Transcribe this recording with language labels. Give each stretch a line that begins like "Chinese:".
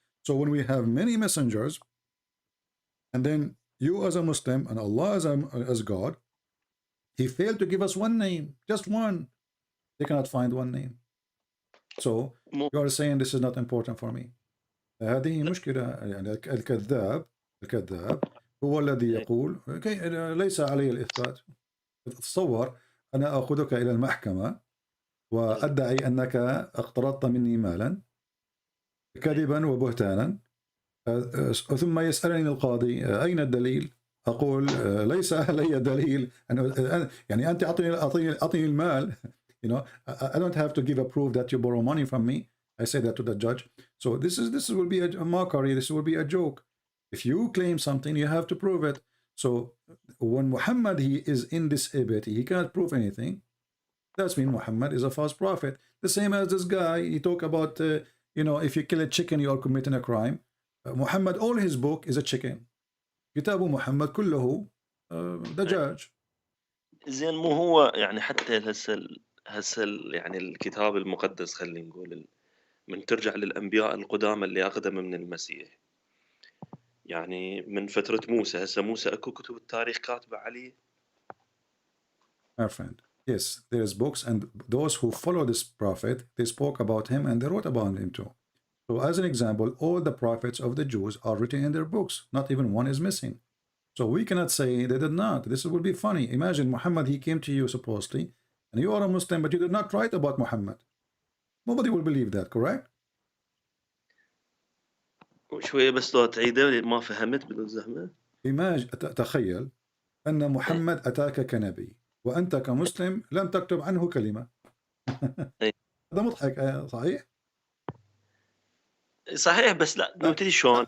English: So when we have many messengers, and then you as a Muslim and Allah as God, he failed to give us one name, just one. They cannot find one name. So you are saying this is not important for me.
Arabic: هذه مشكلة. يعني الكذاب هو الذي يقول ليس علي الإثبات. تصور أنا أخذك إلى المحكمة وأدعي أنك اقترضت مني مالا كذبا وبهتانا، ثم يسألني القاضي أين الدليل؟ أقول ليس لي دليل يعني أنت أعطيني المال.
English: You know, I don't have to give a proof that you borrow money from me. I say that to the judge. So this will be a mockery. This will be a joke. If you claim something, you have to prove it. So when Muhammad, he is indisabled, he cannot prove anything. That's mean Muhammad is a false prophet. The same as this guy, he talk about, you know, if you kill a chicken, you are committing a crime. Muhammad, all his book is a chicken.
Arabic: كتاب محمد كله دجاج. زين مو هو يعني حتى هسه يعني الكتاب المقدس خلينا نقول من ترجع للانبياء القدامى اللي اقدم من المسيح، يعني من فترة موسى، هسه موسى اكو كتب التاريخ كاتبة عليه.
English: My friend, yes, there's books, and those who follow this prophet, they spoke about him and they wrote about him too. So as an example, all the prophets of the Jews are written in their books. Not even one is missing. So we cannot say they did not. This would be funny. Imagine Muhammad, he came to you supposedly, and you are a Muslim, but you did not write about Muhammad. Nobody will believe that, correct?
Arabic: شوية بس لو تعيده ما فهمت بالزحمة. تخيل أن محمد أتاك كنبي وأنت كمسلم لم تكتب عنه كلمة. هذا مضحك، صحيح؟ صحيح، بس لا نبتدي شلون؟